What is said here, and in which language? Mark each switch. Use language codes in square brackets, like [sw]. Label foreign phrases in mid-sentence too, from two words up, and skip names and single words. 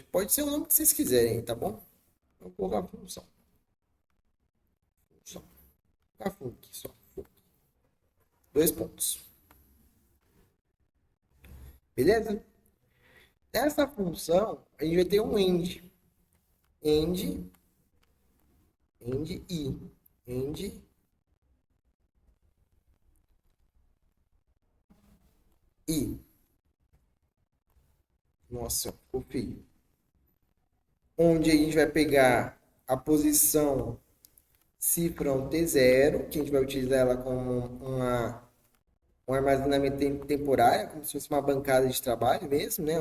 [pt] Pode ser o nome que vocês quiserem, tá bom? Eu vou colocar função. Função. A func, só. Dois pontos. Beleza? Nessa função, a gente vai ter um end. End, end i. End i. Nossa, ficou feio. Onde a gente vai pegar a posição cifrão T0, que a gente vai utilizar ela como um armazenamento temporário, como se fosse uma bancada de trabalho mesmo, né?